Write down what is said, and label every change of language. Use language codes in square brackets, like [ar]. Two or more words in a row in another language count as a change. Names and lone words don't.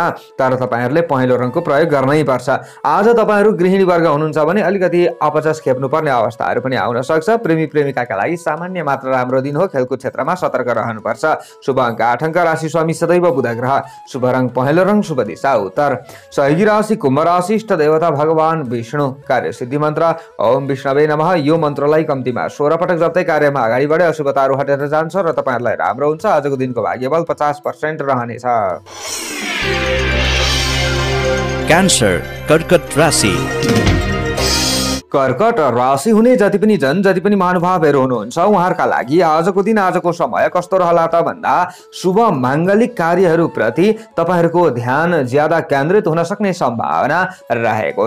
[ne] तर तपाईहरुले पहेँलो रङको प्रयोग गर्नै पर्छ। आज तपाईहरु गृहिणी वर्ग हुनुहुन्छ भने अलिकति अपचस खेप्नुपर्ने अवस्थाहरू पनि आउन सक्छ। प्रेमी प्रेमिकाका लागि सामान्य मात्र राम्रो दिन हो। खेलकुद क्षेत्रमा सतर्क रहनुपर्छ। शुभ अङ्क 8 अङ्क, राशि स्वामी सदैव बुध ग्रह, शुभ रङ पहेँलो रङ, शुभ दिशा उत्तर, सहयोगी राशि कुम्भ राशि, इष्ट देवता भगवान विष्णु, कार्यसिद्धि मन्त्र [sa] ओम विष्णवे नमः। [ne] यो मन्त्रलाई कम्तीमा 16 पटक जप्दै कार्यमा अगाडि बढे अशुभताहरू हटेर जान्छ र तपाईहरुलाई राम्रो हुन्छ। आजको दिनको भाग्यबल 50% रहनेछ। क्यान्सर कर्कट राशि। कर्कट राशि हुने जति पनि जन, जति पनि महानुभावहरू हुनुहुन्छ उहाँहरूका लागि आजको दिन, आजको समय कस्तो रहला त भन्दा शुभ माङ्गलिक कार्यहरू प्रति तपाईहरुको ध्यान ज्यादा केन्द्रित हुन सक्ने सम्भावना रहेको छ।